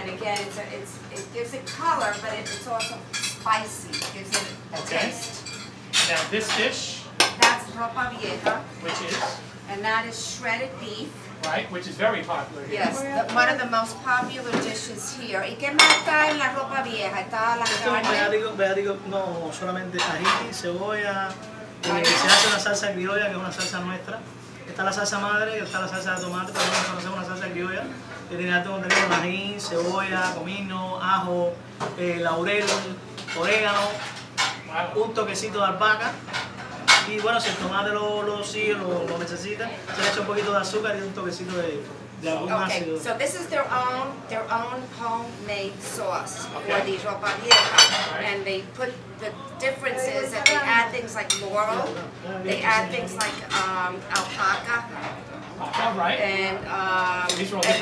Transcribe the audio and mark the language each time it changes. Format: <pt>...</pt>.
<en>And again, it gives it color, but it's also spicy, it gives it a Okay. taste. Now this dish, That's ropa vieja, which is, and that is shredded beef. right, which is very popular here. Yes, one of the most popular dishes here.</en> <es>¿Y qué más está en la ropa vieja? Está la Esto es carne. veático, no solamente ají, cebolla, se hace una salsa criolla que es una salsa nuestra. Está la salsa madre, está la salsa de tomate, pero nosotros hacemos una salsa criolla que tiene alto contenido de ají, cebolla, comino, ajo, laurel, orégano,</es> <en>Wow.</en> <es>un toquecito de albahaca. Y bueno, si el tomate lo necesita, se le echa un poquito de azúcar y un toquecito de algún</es> <en>Okay,</en> <es>ácido.</es> <en>so this is their own homemade sauce for Okay. the ropa vieja. Right. And they put, the difference is that they add things like laurel, they add things like alpaca, All right. and These are all and</en>